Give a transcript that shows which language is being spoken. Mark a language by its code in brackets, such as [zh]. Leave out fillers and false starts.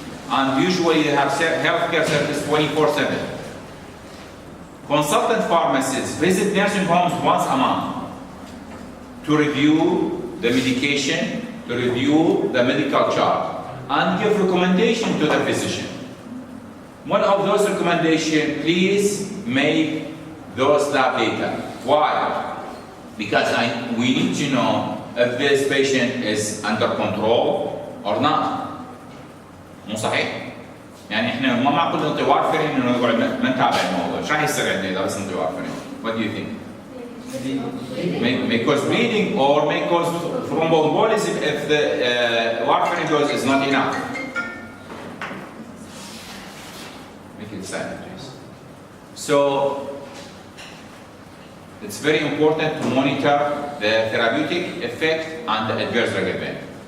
[en] And usually they have healthcare service 24/7. Consultant pharmacists visit nursing homes once a month to review the medication, to review the medical chart, and give recommendation to the physician. One of those recommendations, please make those lab data. Why? Because we need to know if this patient is under control or not. [ar] مو صحيح؟ يعني احنا ما معقول نعطي وارفرين انه يقعد ما نتابع الموضوع، ايش راح يستفيدنا اذا بس نعطي وارفرين؟ [en] What do you think? May cause bleeding or may cause thromboembolism if the warfarin dose is not enough. Make it silent, please. So it's very important to monitor the therapeutic effect and the adverse drug event.